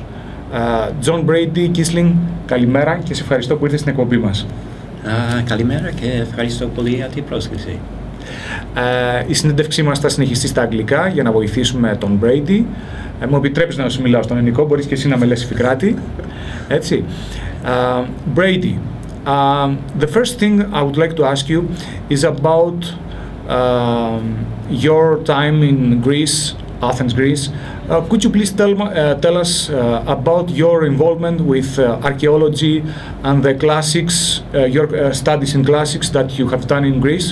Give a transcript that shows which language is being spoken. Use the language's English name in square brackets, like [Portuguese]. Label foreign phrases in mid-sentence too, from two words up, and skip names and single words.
[Greek] Brady Kiesling, καλημέρα και σε ευχαριστώ που ήρθες στην εκπομπή μας. Καλημέρα και ευχαριστώ πολύ για την πρόσκληση. Η συνέντευξή μας θα συνεχιστεί στα αγγλικά για να βοηθήσουμε τον Brady. Μου επιτρέπεις να σου μιλάω στον ελληνικό, μπορείς και εσύ να με λες Ιφικράτη. Έτσι. [English] Brady, the first thing I would like to ask you is about your time in Greece, Athens, Greece. Could you please tell us about your involvement with archaeology and the classics, your studies in classics that you have done in Greece?